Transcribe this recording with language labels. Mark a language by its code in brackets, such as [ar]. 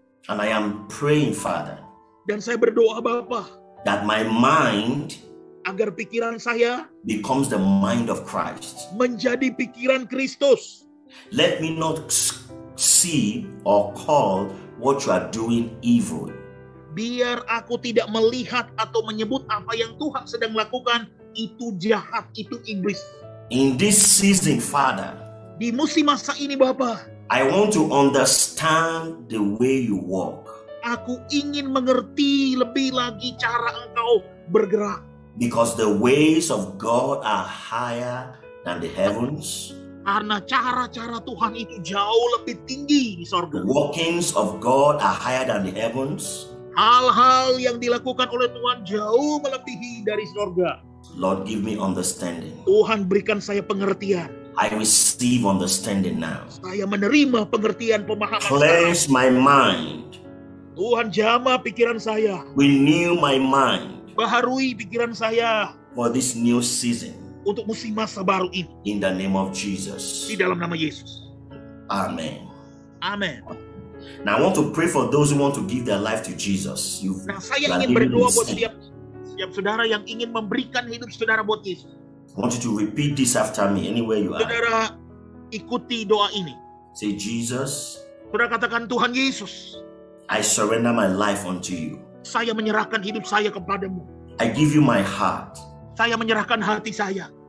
[en] And I am praying, Father. [id] Dan saya berdoa, Bapa. [en] That my mind. [id] Agar pikiran saya. [en] Becomes the mind of Christ. [id] Menjadi pikiran Kristus. [en] Let me not see or call what you are doing evil. [id] Biar aku tidak melihat atau menyebut apa yang Tuhan sedang lakukan itu jahat, itu iblis. [en] In this season, Father, [id] di musim masa ini, Bapa, [en] I want to understand the way you walk. [id] Aku ingin mengerti lebih lagi cara Engkau bergerak. [en] Because the ways of God are higher than the heavens. [id] Karena cara-cara Tuhan itu jauh lebih tinggi di sorga. [en] The workings of God are higher than the heavens. [id] Hal-hal yang dilakukan oleh Tuhan jauh melebihi dari sorga. [en] Lord, give me understanding. [id] Tuhan, berikan saya pengertian. [en] I receive understanding now. [id] Saya menerima pengertian, pemahaman. [en] Cleanse my mind. [id] Tuhan, jamah pikiran saya. [en] Renew my mind. [id] Baharui pikiran saya. [en] For this new season. [id] Untuk musim masa baru ini. [en] In the name of Jesus. [id] Di dalam nama Yesus. [en] Amen. [id] Amen. [en] Now I want to pray for those who want to give their life to Jesus. [id] Saya ingin berdoa buat setiap saudara yang ingin memberikan hidup saudara buat Yesus. [en] I want you to repeat this after me anywhere you are. [id] Saudara, ikuti doa ini. [en] Say, Jesus. [id] Saudara katakan, Tuhan Yesus. [en] I surrender my life unto you. [id] Saya menyerahkan hidup saya kepadamu. [en] I give you my heart. [id] Saya menyerahkan hati saya.